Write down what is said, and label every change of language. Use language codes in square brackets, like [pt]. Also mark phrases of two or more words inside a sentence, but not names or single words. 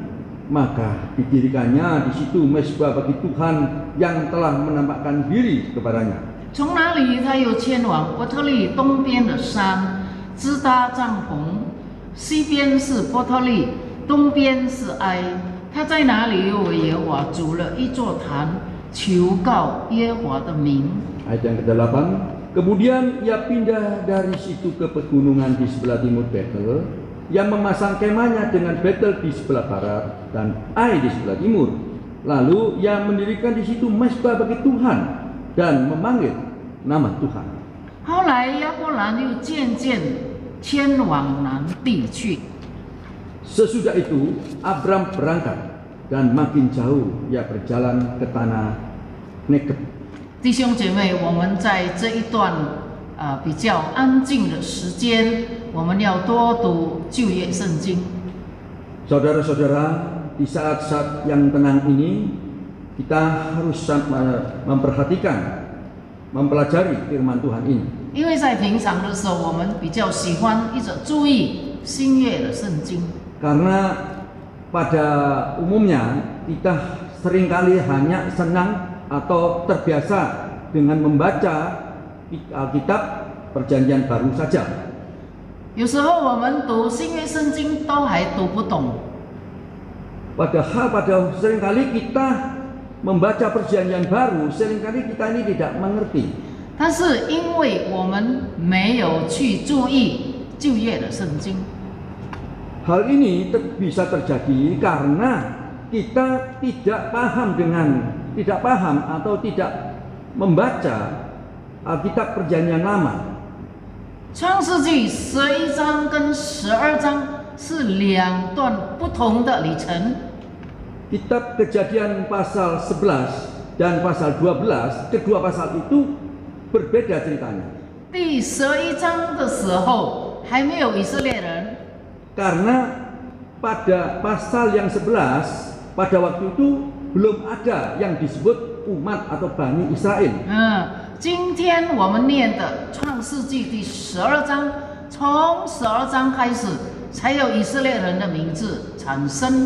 [id] Maka didirikannya di situ mezbah bagi Tuhan yang telah menampakkan diri kepadanya. [zh] 从那里，他又迁往伯特利东边的山，支搭帐篷，西边是伯特利，东边是埃。他在那里又为耶和华筑了一座坛，求告耶和华的名。 [id] Ayat yang ke-8, kemudian ia pindah dari situ ke pegunungan di sebelah timur Betel, yang memasang kemahnya dengan Betel di sebelah barat dan Ai di sebelah timur. Lalu ia mendirikan di situ mezbah bagi Tuhan dan memanggil nama Tuhan. [zh] 后来亚伯兰又渐渐迁往南地去。 [id] Sesudah itu Abram berangkat dan makin jauh ia berjalan ke tanah Negeb. [zh] 弟兄姐妹，我们在这一段比较安静的时间，我们要多读旧约圣经。 [id] Saudara-saudara, di saat-saat yang tenang ini kita harus memperhatikan, mempelajari firman Tuhan ini. [zh] 因为在平常的时候，我们比较喜欢一直注意新约的圣经。 [id] Karena pada umumnya kita seringkali hanya senang atau terbiasa dengan membaca Alkitab Perjanjian Baru saja. [zh] 有时候我们读新约圣经都还读不懂。 [id] Padahal pada seringkali kita membaca Perjanjian Baru, seringkali kita ini tidak mengerti. [zh] 但是因为我们没有去注意旧约的圣经， [id] Hal ini bisa terjadi karena kita tidak paham atau tidak membaca Alkitab Perjanjian Lama. [zh] 创世纪11章跟12章是两段不同的里程。 [id] Kitab Kejadian pasal 11 dan pasal 12, kedua pasal itu berbeda ceritanya. [zh] 第11章的时候还没有以色列人， [id] Karena pada pasal yang 11 pada waktu itu belum ada yang disebut umat atau Bani Israel. [zh] 今天我们念的创世纪第12章，从12章开始才有以色列人的名字产生。